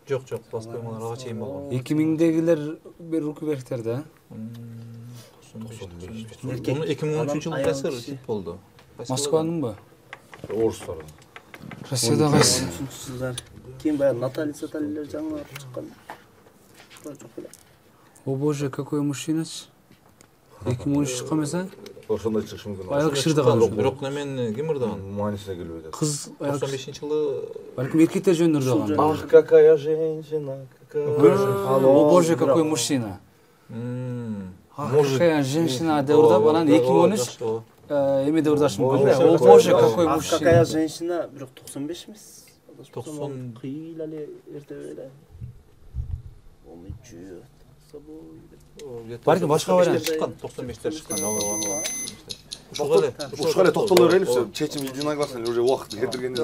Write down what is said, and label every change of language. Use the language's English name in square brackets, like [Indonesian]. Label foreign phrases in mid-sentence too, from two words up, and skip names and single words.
[Kyrgyz] Жок, ласковый майлар ага чейин болгон. 2000'дегилер бир рукберктер да. 2013 жылы кайсы хит болду? Москванынбы? Орустар. Россияда кайсы? Кийин баягы Наталья Саталилер жаңылап чыккан. [Russian] О боже, какой мужчина. [Kyrgyz] 2013 чыккан эмес, а? Ошондой чыгышы мүмкүн. Аял киши ырдаган. Бирок немен ким ырдаган? Маанисине келбей атат. Кыз аял 95-жылы балким эркектер жөнүндө ырдаган. [Russian] Ах, какая женщина, какая... О боже, какой мужчина. Ах, какая женщина [Kyrgyz] деп ырдап, анан 2013 эме деп ырдашы мүмкүн да. [Russian] О боже, какой мужчина. Какая женщина, [Kyrgyz] бирок 95 эмес. 90 кыйла эле эрте эле. Ой, чүй. Балким башка вариант чыккан, 95-тер чыккан. Ушуга эле токтоло берели, чечим [Russian] единогласно уже [Kyrgyz] убакыт кетиргенде.